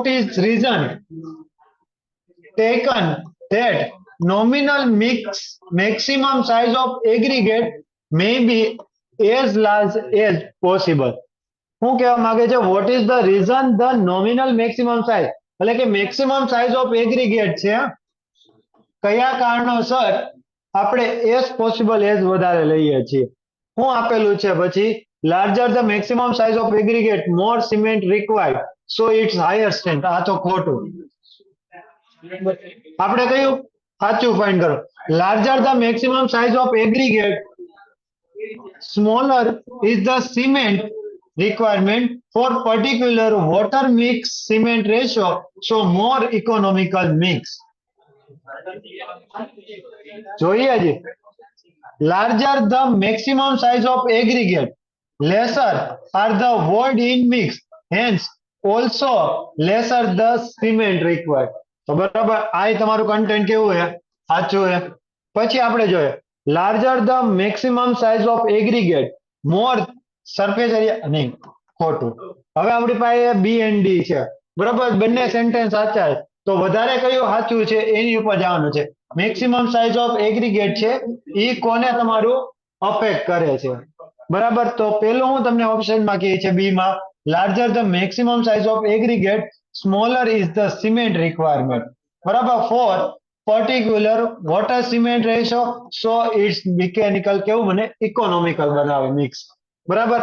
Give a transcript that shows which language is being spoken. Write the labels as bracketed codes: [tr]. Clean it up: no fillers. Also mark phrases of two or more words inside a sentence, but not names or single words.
[en] is reason taken that nominal maximum size of aggregate may be as large as possible [gu] શું કહેવા માંગે છે [en] what is the reason the nominal maximum size [gu] એટલે કે [en] maximum size of aggregate [gu] છે કયા કારણોસર આપણે [en] as possible as [gu] વધારે લઈએ છીએ શું આપેલું છે પછી [en] larger the maximum size of aggregate more cement required so its higher strength [gu] આ તો ખોટું આપણે કયું સાચું ફાઇન્ડ કરો [en] larger the maximum size of aggregate smaller is the cement requirement for particular water mix cement ratio so more economical mix જોઈએ जी larger the maximum size of aggregate lesser are the void in mix hence also lesser the cement required. [gu] તો બરાબર આ તમારું કન્ટેન્ટ કેવું છે? સાચું છે. પછી આપણે જોઈએ [en] larger the maximum size of aggregate more surface area [gu] નહીં ખોટું. હવે આપણી પાસે બી એન્ડ ડી છે બરાબર, બંને સેન્ટેન્સ સાચા છે. તો વધારે કયું સાચું છે એની ઉપર જવાનું છે. [en] maximum size of aggregate [gu] છે એ કોને તમારું અફેક્ટ કરે છે બરાબર. તો પેલું હું તમને ઓપ્શનમાં કહે છે બી માં [en] larger the maximum size of aggregate smaller is the cement requirement બરાબર for particular water cement ratio so its mechanical [gu] કેવું મને ઇકોનોમિકલ બનાવે મિક્સ બરાબર.